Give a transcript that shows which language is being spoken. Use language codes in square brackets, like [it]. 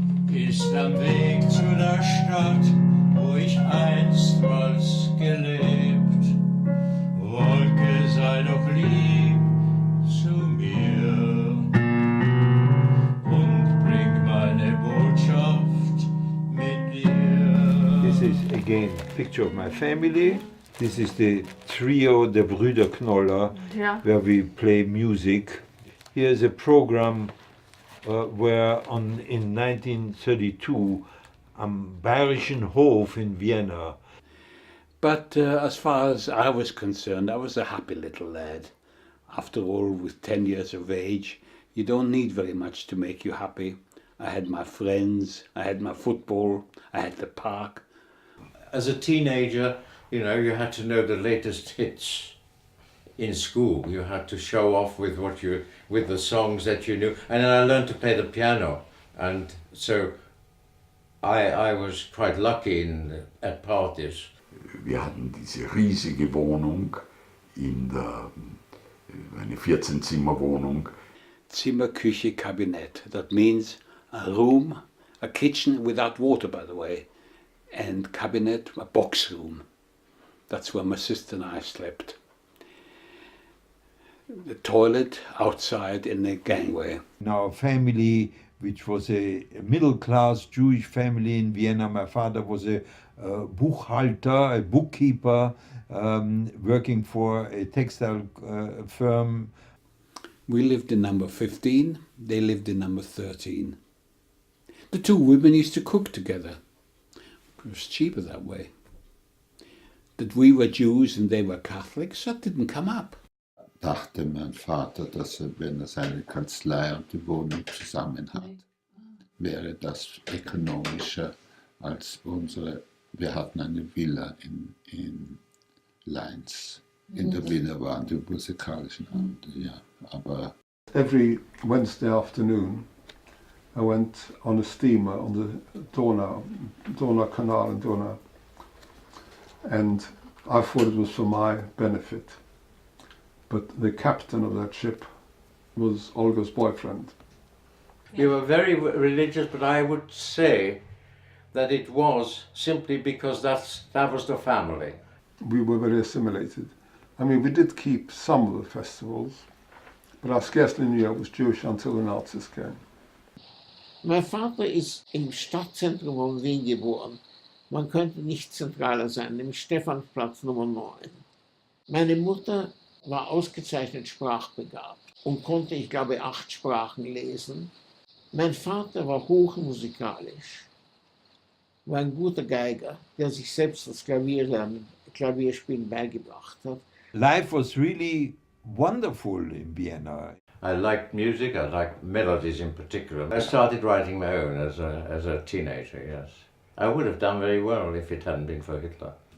[de] Jetzt am Weg zu der Stadt, wo ich einstmals gelebt. Wolke, sei doch lieb zu mir und bring meine Botschaft mit dir. [en] This is again a picture of my family. This is the trio, the Brüder Knoller, where we play music. Here is a program where in 1932 [de] am Bayerischen Hof [en] in Vienna. But as far as I was concerned, I was a happy little lad. After all, with 10 years of age, you don't need very much to make you happy. I had my friends, I had my football, I had the park. As a teenager, you know, you had to know the latest hits in school. You had to show off with with the songs that you knew. And then I learned to play the piano, and so I was quite lucky at parties. [de] Wir hatten diese riesige Wohnung eine 14-Zimmer-Wohnung. Zimmer, Küche, Kabinett. [en] That means a room, a kitchen without water, by the way, and cabinet, a box room. That's where my sister and I slept. The toilet outside in the gangway. In our family, which was a middle-class Jewish family in Vienna, my father was a Buchhalter, a bookkeeper, working for a textile firm. We lived in number 15, they lived in number 13. The two women used to cook together. It was cheaper that way. That we were Jews and they were Catholics, that didn't come up. [de] Dachte mein Vater, dass wenn seine Kanzlei und die Wohnung zusammen hat, wäre das ökonomischer als unsere. Wir hatten eine Villa in Leins. In der Villa waren die musikalischen Abende, ja. Aber [en] every Wednesday afternoon, I went on a steamer on the Donau Canal in Donau, and I thought it was for my benefit. But the captain of that ship was Olga's boyfriend. We were very religious, but I would say that it was simply because that was the family. We were very assimilated. I mean, we did keep some of the festivals, but I scarcely knew I was Jewish until the Nazis came. [de] Mein Vater ist im Stadtzentrum von Wien geboren. Man könnte nicht zentraler sein, nämlich Stephansplatz Nummer 9. Meine Mutter war ausgezeichnet sprachbegabt und konnte, ich glaube, 8 Sprachen lesen. Mein Vater war hochmusikalisch, war ein guter Geiger, der sich selbst das Klavierspielen beigebracht hat. [en] Life was really wonderful in Vienna. I liked music, I liked melodies in particular. I started writing my own as a teenager, yes. I would have done very well if it hadn't been for Hitler.